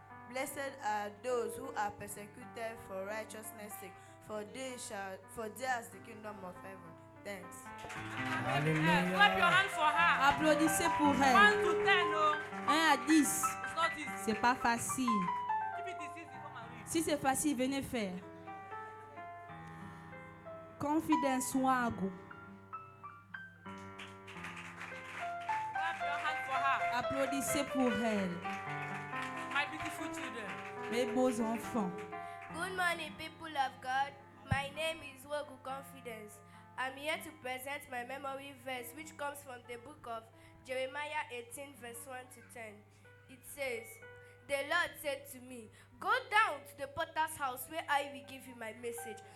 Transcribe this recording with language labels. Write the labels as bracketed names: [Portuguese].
[English] Blessed are those who are persecuted for righteousness' sake, for theirs is the kingdom of heaven. Thanks. Clap your hand for her. [French] Applaudissez pour [English] 1 [French] elle. [English] to 10, oh. [French] 1 à 10. [English] It's not easy. [French] C'est pas facile. [English] If it is easy, come and read. [French] Si c'est facile, venez faire. [English] Confidence Wago. Clap your hand for her. [French] Applaudissez pour elle. [English] My beautiful children. [French] Mes beaux enfants. [English] Good morning, people of God. My name is Wogu Confidence. I'm here to present my memory verse, which comes from the book of Jeremiah 18, verse 1 to 10. It says, "The Lord said to me, go down to the potter's house where I will give you my message.